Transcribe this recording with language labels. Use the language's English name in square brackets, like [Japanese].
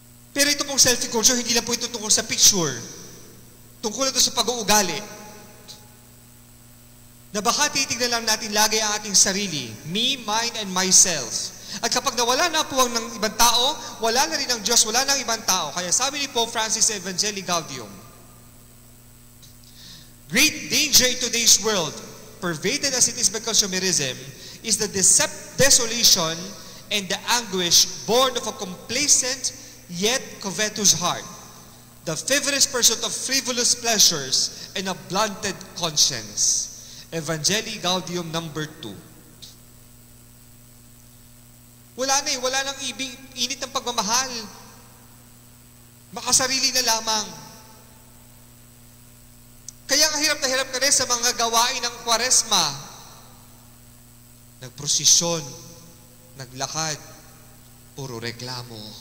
[Filipino] Pero ito pong selfie culture, hindi lang po ito tungkol sa picture. Tungkol ito sa pag-uugali. Na baka titignan lang natin lagi ang ating sarili. [English] Me, mine, and myself. [Filipino] At kapag nawala na po ang ng ibang tao, wala na rin ang Diyos, wala na ang ibang tao. Kaya sabi ni Pope Francis sa Evangelii Gaudium, [English] great danger in today's world, pervaded as it is by consumerism, is the desolation and the anguish born of a complacent yet covetous heart, the feverish pursuit of frivolous pleasures, and a blunted conscience. Evangelii Gaudium number 2. [Filipino] Wala na wala nang init ng pagmamahal. Makasarili na lamang. Kaya nga hirap na hirap ka rin sa mga gawain ng Kwaresma. Nagprosesyon, naglakad, puro reklamo.